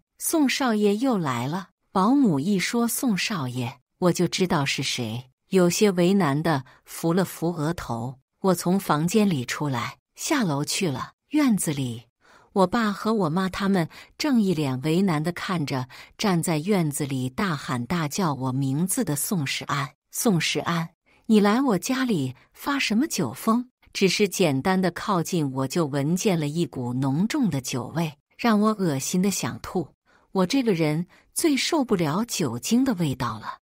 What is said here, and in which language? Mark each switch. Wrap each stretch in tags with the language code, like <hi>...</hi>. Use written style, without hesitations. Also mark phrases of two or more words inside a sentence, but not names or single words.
<zh>宋少爺又來了。保姆一說宋少爺，我就知道是誰，有些為難地扶了扶額頭。我從房間裡出來，下樓去了。院子裡，我爸和我媽他們正一臉為難地看着站在院子裡大喊大叫我名字的宋世安。宋世安，你來我家裡發什麼酒瘋？只是簡單的靠近，我就聞見了一股濃重的酒味，讓我惡心的想吐。我這個人最受不了酒精的味道了。</zh>